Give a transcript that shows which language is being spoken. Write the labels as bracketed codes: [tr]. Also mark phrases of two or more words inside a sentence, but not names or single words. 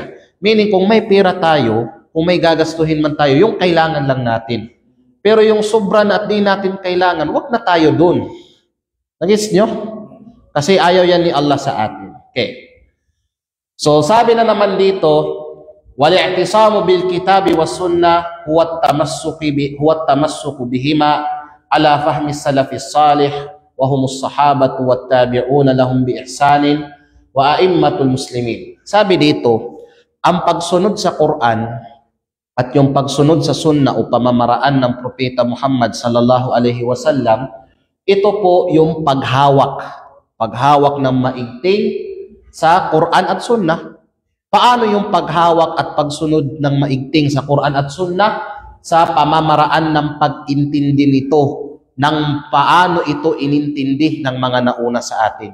[tl] Meaning, kung may pera tayo, kung may gagastuhin man tayo, yung kailangan lang natin. Pero yung sobra na at di natin kailangan, wag na tayo dun. Nagets nyo? Kasi ayaw yan ni Allah sa atin. Okay. So, sabi na naman dito, [ar] والاعتصام بالكتاب والسنة هو التمسك بهما على فهم السلف الصالح وهم الصحابة والتابعون لهم بإحسان وأئمة المسلمين. [tl] Sabi dito, ang pagsunod sa Quran at yung pagsunod sa sunnah o pamamaraan ng propeta Muhammad [ar] صلى الله عليه وسلم, [tl] ito po yung paghawak ng maigting sa Quran at sunnah. Paano yung paghawak at pagsunod ng maigting sa Quran at sunnah? Sa pamamaraan ng pag-intindi nito, ng paano ito inintindi ng mga nauna sa atin.